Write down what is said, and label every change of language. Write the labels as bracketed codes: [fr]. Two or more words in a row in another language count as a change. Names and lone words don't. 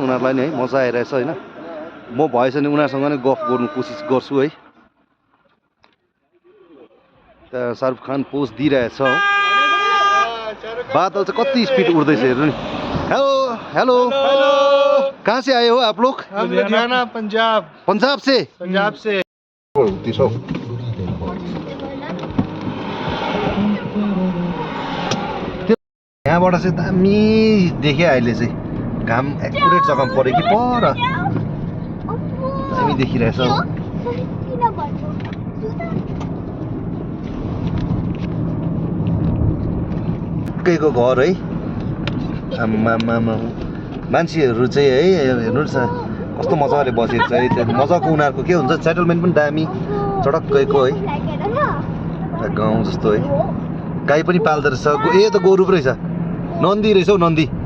[ne] उनीहरूलाई नि है मजा आइरहेछ होइन। म भएछ भने उनीहरूसँग नै गफ गर्नु कोसिस गर्छु है। त शाहरुख खान पोज दिइरहेछ हो। बादल चाहिँ कति स्पिड उड्दैछ हेर्नु नि। [hi] हेलो कहाँ से आए हो आप लोग? हम लुधियाना पंजाब से। [ne] यहाँबाट चाहिँ दामी देखेँ अहिले चाहिँ। घाम एकुरेट जग्गामा पऱ्यो कि पर हामी देखिरहेछ किन भन्नु एकैको घर है आम्मामा मान्छेहरू चाहिँ है हेर्नुहोस् न कस्तो मजाले बसेको छ है मजाको उनीहरूको के हुन्छ सेटलमेन्ट पनि दामी चटक्कैको है गाउँ जस्तो है गाई पनि पाल्दो रहेछ ए त गोरु पो रहेछ नन्दी रहेछ हौ नन्दी